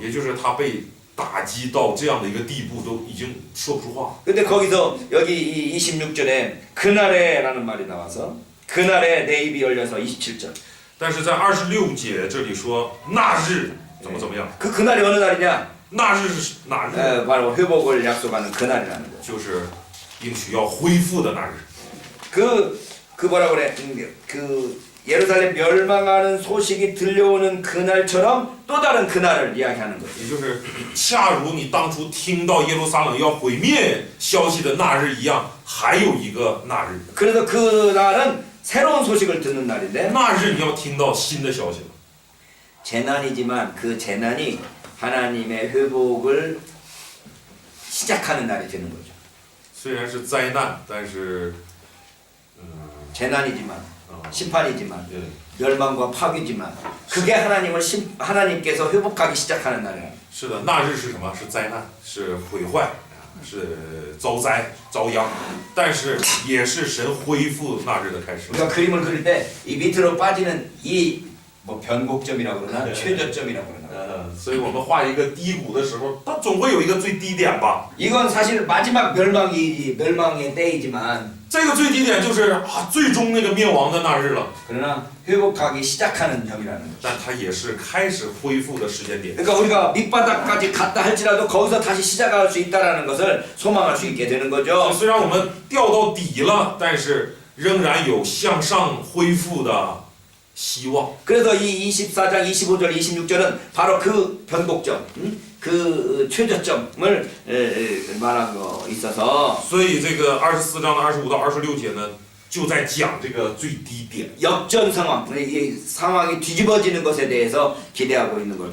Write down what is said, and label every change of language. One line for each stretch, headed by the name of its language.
Chinese: 也就是他被打击到这样的一个地步，都已经说不出话。
Korean: 근데 거기서 여기 이 26절에 그날에라는 말이 나와서 그날에 내 입이 열려서 27절.
Chinese: 但是在26节这里说那日怎么样？
Korean: 그 그날이 어느 날이냐?
Chinese: 那日是哪日？
Korean: 바로 회복을 약속하는 그날이라는 거죠.
Chinese: 就是应许要恢复的那日。
Korean: 그 뭐라 그래? 그 예루살렘 멸망하는 소식이 들려오는 그날처럼 또 다른 그날을 이야기하는 거죠.
Chinese: 也就是恰如你当初听到耶路撒冷要毁灭消息的那日一样，还有一个那日。
Korean: 그래서 그날은 새로운 소식을 듣는 날인데
Chinese: 那日你要听到新的消息了。
Korean: 재난이지만 그 재난이 하나님의 회복을 시작하는 날이 되는 거죠.
Chinese: 虽然是灾难，但是，
Korean: 재난이지만 심판이지만
Chinese: 对，
Korean: 멸망과 파괴지만 그게 하나님께서 회복하기 시작하는 날이에요.
Chinese: 是的，那日是什么？是灾难，是毁坏，是遭灾遭殃，但是也是神恢复那日的开始。
Korean: 우리가 그림을 그릴 때 이 밑으로 빠지는 이 뭐 변곡점이라고 그러나 네. 최저점이라고 그러나
Chinese: 所以我们画一个低谷的时候，它总会有一个最低点吧？
Korean: 이건 사실 마지막 멸망의 때이지만
Chinese: 这个最低点就是最终那个灭亡的那日了，
Korean: 그러나 회복하기 시작하는 점이라는 거죠.
Chinese: 但它也是开始恢复的时间点。
Korean: 그러니까 우리가 밑바닥까지 갔다 할지라도 거기서 다시 시작할 수 있다라는 것을 소망할 수 있게 되는 거죠.
Chinese: 虽然我们掉到底了，但是仍然有向上恢复的希望。
Korean: 그래서 이 24장 25절 26절은 바로 그 변곡점 그 최저점을 말한 거 있어서
Chinese: 所以这个24章的25到26节呢，就在讲这个最低点，
Korean: 역전 상황, 이 상황이 뒤집어지는 것에 대해서 기대하고 있는 걸